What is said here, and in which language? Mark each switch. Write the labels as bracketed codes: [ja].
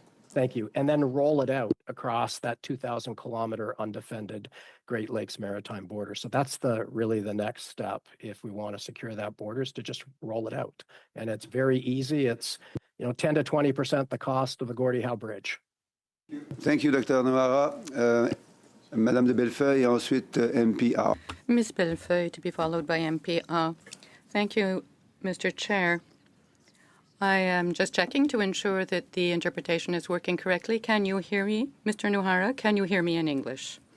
[en] Thank you. And then roll it out across that 2,000-kilometer undefended Great Lakes maritime border. So that's really the next step if we want to secure that border, is to just roll it out. And it's very easy. It's 10 to 20% the cost of the Gordie Howe Bridge. Thank you, Dr. Nohara. [fr] Madame de Bellefeuille, et ensuite MPA. [en] Ms. Bellefeuille, to be followed by MPA. Thank you, Mr. Chair. I am just checking to ensure that the interpretation is working correctly. Can you hear me, Mr. Nohara? Can you hear me in English?